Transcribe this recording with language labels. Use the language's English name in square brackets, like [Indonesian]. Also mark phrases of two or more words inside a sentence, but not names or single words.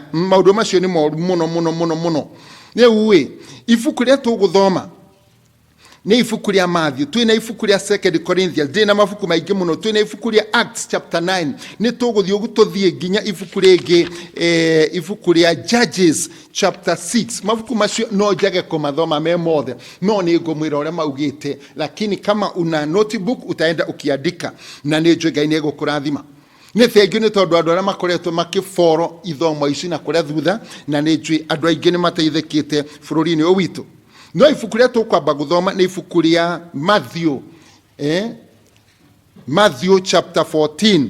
[Kikuyu] Maũndũ macio nĩ moru mũno mũno mũno mũno. Rĩu ibuku rĩa tũgũthoma nĩ ibuku rĩa Matthew, twĩna ibuku rĩa 2 Corinthians, ndĩna mabuku maingĩ mũno, twĩna ibuku rĩa Acts chapter 9, nĩ tũgũthiĩ ũguo tũthiĩ nginya ibuku rĩngĩ ibuku rĩa Judges chapter 6. Mabuku macio no njage kũmathoma me mothe, no nĩ ngũmwĩra ũrĩa maugĩte, [Swahili] lakini kama una notebook utaenda ukiandika [Kikuyu] na nĩ njũĩ Ngai nĩ egũkũrathima. Nĩ thengio nĩ tondũ andũ arĩa makoretwo makĩboro ithomo ici na kũrĩa thutha, na nĩ njũĩ andũ aingĩ nĩ mateithĩkĩte bũrũri-inĩ ũyũ witũ. No ibuku rĩa tũkwamba gũthoma nĩ ibuku rĩa Matthew, Matthew chapter 14.